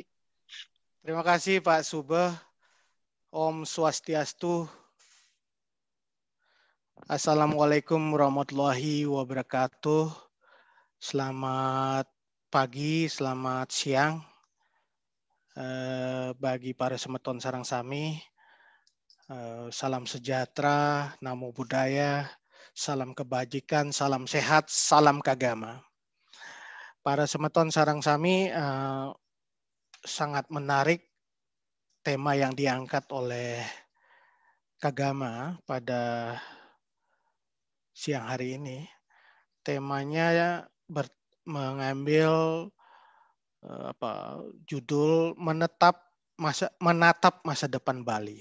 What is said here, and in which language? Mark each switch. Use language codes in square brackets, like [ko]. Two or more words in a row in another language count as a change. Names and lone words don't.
[id] Terima kasih Pak Subeh. [ban] Om Swastiastu. [ar] Assalamualaikum warahmatullahi wabarakatuh. [id] Selamat pagi, selamat siang bagi para [ban] semeton sarang sami. [id] Salam sejahtera, [pi] namo buddhaya, [id] salam kebajikan, salam sehat, salam kagama. Para [ban] semeton sarang sami [id] sangat menarik tema yang diangkat oleh Kagama pada siang hari ini. Temanya mengambil judul menatap masa depan Bali.